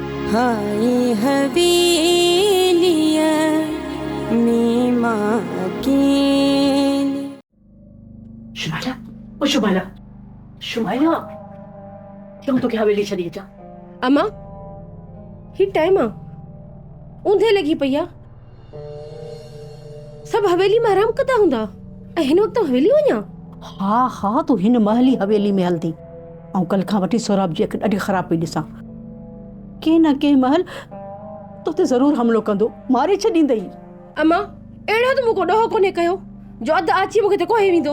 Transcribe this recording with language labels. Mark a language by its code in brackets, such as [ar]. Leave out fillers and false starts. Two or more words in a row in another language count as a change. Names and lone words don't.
[sd] हाय हवेलिया में माँ अकेली। शुमाइला, ओ शुमाइला, शुमाइला, क्यों तो क्या हवेली छॾी अचां? अम्मा ही टाइम आ ऊंधे लगी पई आ। सब हवेली में आराम कंदा हूंदा ऐं हिन वक्त हवेली वञा? हा हा, तूं हिन महल ई हवेली में हलंदी। ऐं कल खां वठी सौराब जी अखि ॾाढी ख़राब पई ॾिसां। कंहिं न कंहिं महल तो ते ज़रूर हमलो कंदो, मारे छॾींदई। अम्मा अहिड़ो त मूंखे ॾोहो कोन्हे कयो जो अधु अची मूंखे ते कोहे वेंदो।